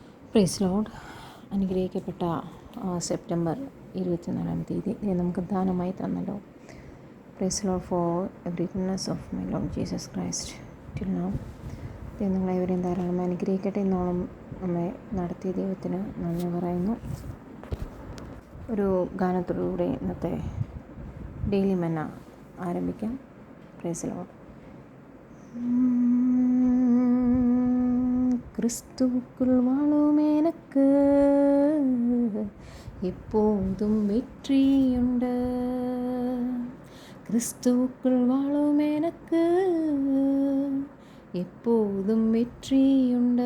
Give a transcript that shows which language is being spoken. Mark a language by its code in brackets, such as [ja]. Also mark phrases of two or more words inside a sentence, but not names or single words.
[en] Praise Lord. [ml] അനുഗ്രഹിക്കപ്പെട്ട സെപ്റ്റംബർ 24-ാം തീയതി നമുക്ക് ദാനമായി തന്നല്ലോ. [en] Praise Lord for every goodness of my Lord Jesus Christ till now. [ml] നിങ്ങളെവരെയും ധാരാളം അനുഗ്രഹിക്കട്ടെ. ഇന്നോളം നമ്മെ നടത്തിയ ദൈവത്തിന് നന്ദി പറയുന്നു. ഒരു ഗാനത്തിലൂടെ ഇന്നത്തെ ഡെയിലി മന്ന ആരംഭിക്കാം. [en] Praise Lord. [ta] கிறிஸ்துவுக்குள் வாழும் எனக்கு எப்போதும் வெற்றியுண்டு. கிறிஸ்துவுக்குள் வாழும் எனக்கு எப்போதும் வெற்றியுண்டு.